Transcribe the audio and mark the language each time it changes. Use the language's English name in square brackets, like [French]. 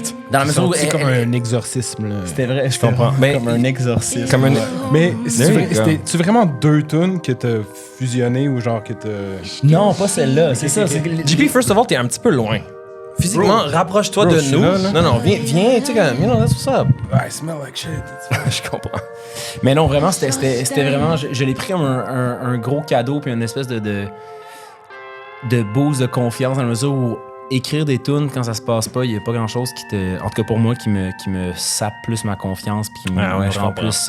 [French] Dans la mesure où c'est comme un exorcisme. Là. C'était vrai, je comprends. Comme un exorcisme. Comme Mais c'était vraiment 2 tunes que t'as fusionné ou genre que t'as... Non, pas celle-là, c'est ça. JP, [English] first of all, [French] t'es un petit peu loin. Physiquement, rapproche-toi de nous. Là. Non, viens, tu sais, comme, [English] that's what's up. I smell like shit. [French] Je comprends. Mais non, vraiment, c'était vraiment... Je l'ai pris comme un gros cadeau puis une espèce de boost de confiance dans la mesure où écrire des tunes quand ça se passe pas, il y a pas grand-chose qui te... En tout cas pour moi, qui me sape plus ma confiance puis qui me rend plus...